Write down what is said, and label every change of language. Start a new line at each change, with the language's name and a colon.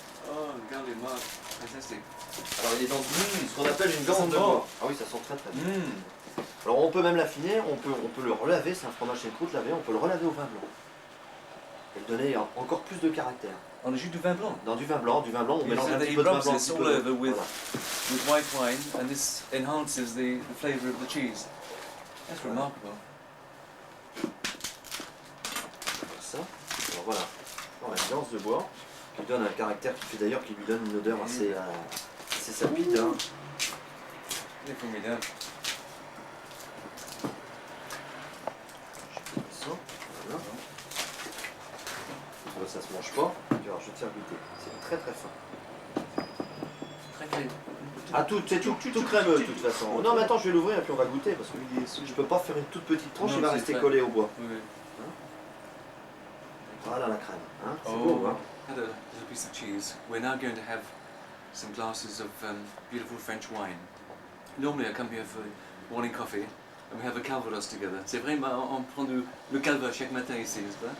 French: Oh, regardez-moi, fantastique. Alors il est dans ce qu'on appelle une ganse de bois. Ah oui, ça sent très très bien. Alors on peut même l'affiner, on peut le relaver, c'est un fromage chez croûte lavé, on peut le relaver au vin blanc. Et le donner encore plus de caractère. On ajoute du vin blanc? Dans du vin blanc, on mélange un petit
English: He
French: peu de vin
English: rubs
French: blanc.
English: this all over with white wine, and this enhances the flavour of the cheese. That's remarkable.
French: Ça, alors voilà, on a une ganse de bois qui donne un caractère qui lui donne une odeur assez sapide. Hein. C'est formidable. Ça, voilà. Ça se mange pas. Alors, je vais te faire goûter. C'est très très fin. Très crémeux. Ah c'est tout crémeux de toute façon. Non mais attends, je vais l'ouvrir et puis on va goûter parce que je peux pas faire une toute petite tranche, il va rester collé au bois. Oui. Voilà la crème. Hein, c'est Oh. beau, hein.
English: Had a little piece of cheese. We're now going to have some glasses of beautiful French wine. Normally I come here for morning coffee and we have a calvados together.
French: C'est vrai, on prend le calva chaque matin ici, n'est-ce pas?